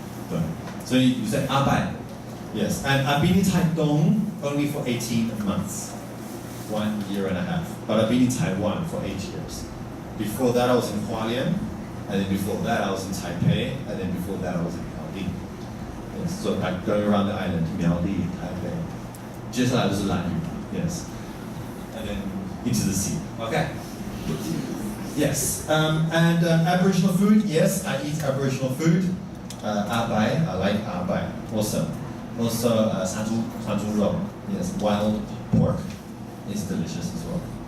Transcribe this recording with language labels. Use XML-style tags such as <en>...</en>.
<zh>对，所以</zh> <en>you say abai. Yes, and I've been in Taitung only for 18 months, 1 year and a half. But I've been in Taiwan for 8 years. Before that I was in Hualien, and then before that I was in Taipei, and then before that I was in Miaoli. Yes, so I'm going around the island, Miaoli, Taipei.</en> <zh>接下来就是兰屿, yes.</zh> <en>And then into the sea. Okay. Yes, and Aboriginal food, yes, I eat Aboriginal food. Abai, I like abai also. Also, sanju rou, yes, wild pork is delicious as well.</en>